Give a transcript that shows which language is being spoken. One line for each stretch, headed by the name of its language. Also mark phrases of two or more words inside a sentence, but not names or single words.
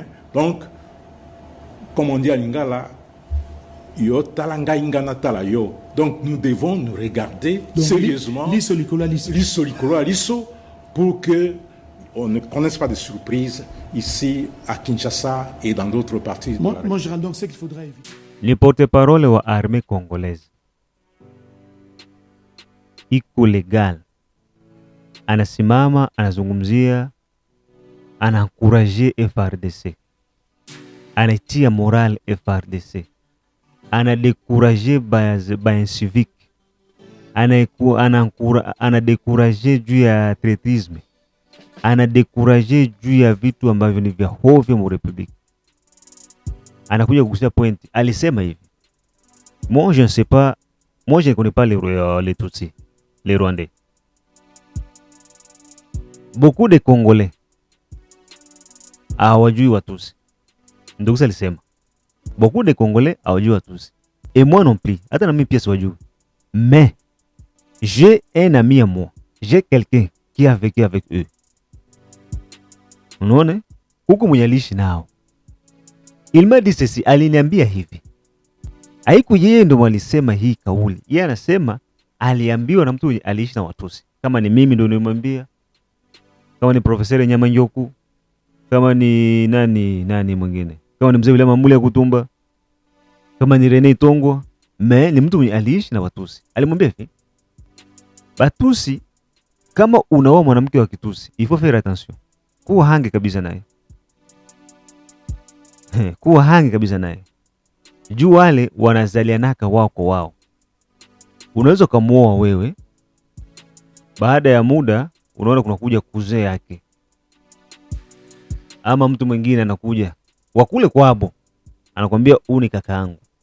French: Donc, comme on dit à Lingala,
Lingala: yo talanga ingana tala yo.
French: Donc nous devons nous regarder sérieusement, pour que on ne connaisse pas de surprises ici à Kinshasa et dans d'autres parties. Moi, je rends donc ce qu'il faudra éviter.
Swahili: Ni porte-parole wa
French: armée congolaise
Swahili: iko legal, anasimama anazungumzia, anaencourager FARDC, anatia moral FARDC, anadekuraje ba civique, anadekuraje juu ya tretisme, anadekuraje juu ya vitu ambavyo ni vya hovyo mu republique. Anakuja kugusia point, alisema hivi:
French: moi je ne sais pas, moi je ne connais pas les Tutsis, les Rwandais. Beaucoup de Congolais
Swahili: hawajui Watusi. Ndugu alisema
French: beaucoup de Congolais
Swahili: hawajui Watusi.
French: Et moi non plus.
Swahili: Hata na mimi pia siwajui.
French: Mais j'ai un ami à moi. J'ai quelqu'un qui a vécu avec eux.
Swahili: Unaona? Huko mwenye aliishi nao.
French: Il m'a dit ceci,
Swahili: aliniambia hivi. Haiku yeye ndo alisema hii kauli. Yeye anasema aliambiwa na mtu aliishi na Watusi. Kama ni mimi ndo nimwambia. Kama ni Professeur Nyamanjoku. Kama ni nani mwingine. Kama ni mzee William Mambuli ya Kutumba. Kama ni Rene Tongwa. Mais ni mtu mwenye aliishi na Watusi. Alimwambia hivi: Batusi, kama unaoa mwanamke wa Kitusi,
French: il faut faire attention.
Swahili: Kuwa hange kabisa naye. Kuwa hange kabisa naye. Juu wale wanazalianaka wao kwa wao. Unaweza kumuoa wewe, baada ya muda unaona kuna kuja kuzee yake, ama mtu mwingine anakuja wakule kwabo, anakuambia huu ni kaka yangu.